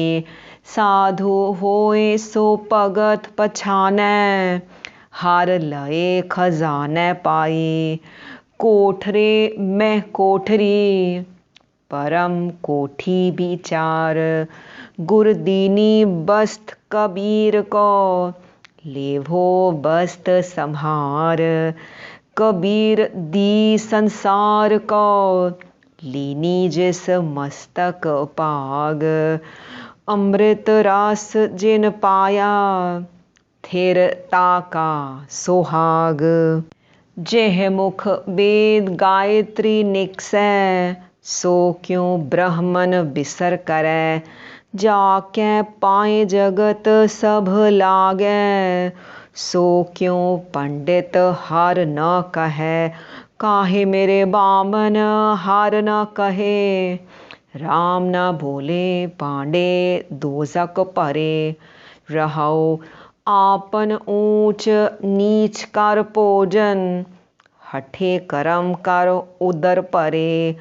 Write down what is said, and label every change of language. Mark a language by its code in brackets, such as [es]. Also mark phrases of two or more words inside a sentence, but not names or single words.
[hi] साधु होए सो भगत पछानै, हर लए खजाने पाए, कोठरे में कोठरी, परम कोठी विचार, गुरदीनी बस्त कबीर को, लेभो बस्त संहार, कबीर दी संसार को, लीनी जिस मस्तक पाग, अमृत रस जिन पाया, थिर ताका सुहाग, जेह मुख वेद गायत्री निकसै, सो क्यों ब्रह्मन बिसर करै, जाकै पाए जगत सब लागै, सो क्यों पंडित हर न कहे, काहे मेरे बामन हर न कहे, राम न बोले पांडे दोजक परे, रहाओ आपन ऊंच नीच कर भोजन, हठे करम कर उदर परे,